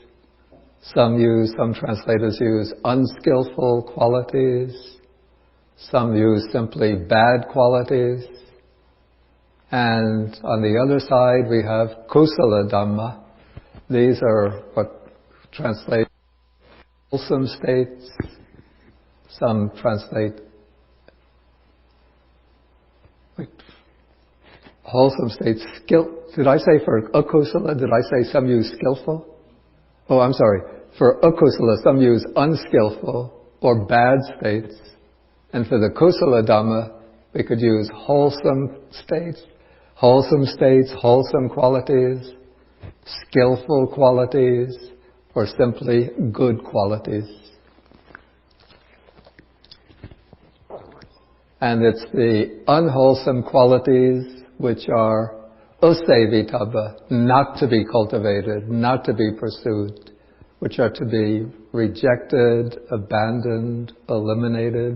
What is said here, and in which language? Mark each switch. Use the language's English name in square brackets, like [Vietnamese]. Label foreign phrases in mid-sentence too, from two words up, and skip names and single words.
[English] Some translators use unskillful qualities. Some use simply bad qualities. And on the other side we have [Pali] kusala dhamma. [English] These are what translate wholesome states. Some translate wholesome states. Did I say for akusala? Did I say some use skillful? Oh, I'm sorry. For akusala, some use unskillful or bad states. And for the [Pali] kusala dhamma, [English] we could use wholesome states, wholesome qualities, skillful qualities, or simply good qualities. And it's the unwholesome qualities which are Sevitabbāsevitabba, not to be cultivated, not to be pursued, which are to be rejected, abandoned, eliminated.